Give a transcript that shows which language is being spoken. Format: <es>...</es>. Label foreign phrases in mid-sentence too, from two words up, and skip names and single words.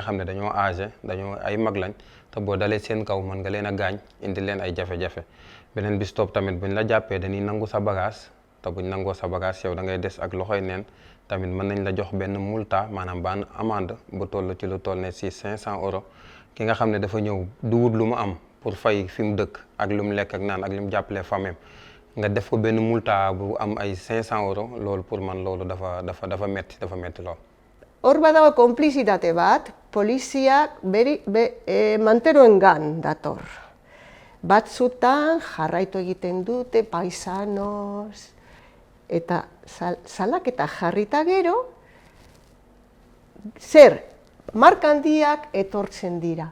<wo>xam ne dañoo âgé dañoo ay mag lañ te boo dalee seen kaw mën nga leen a gaañ indi leen ay jafe-jafe beneen bis topp tamit buñ la jàppee dañuy nangu sa bagage te buñ nangoo sa bagage yow da ngay des ak loxoy neen tamit mën nañ la jox benn multa maanaam ban amende bu toll ci lu toll ne si 500 euros ki nga xam ne dafa ñëw du wut lu mu am pour fay fi mu dëkk ak lu mu lekk ak naan ak lu mu jàppalee famem nga def ko benn multa bu am ay 500 euros loolu pour man loolu dafa metti lool.</wo> <eu>Hor badago konplizitate bat, poliziak manteroengan dator. Batzutan jarraitu egiten dute paisanos eta salaketa jarrita gero zer marka handiak etortzen dira.</eu>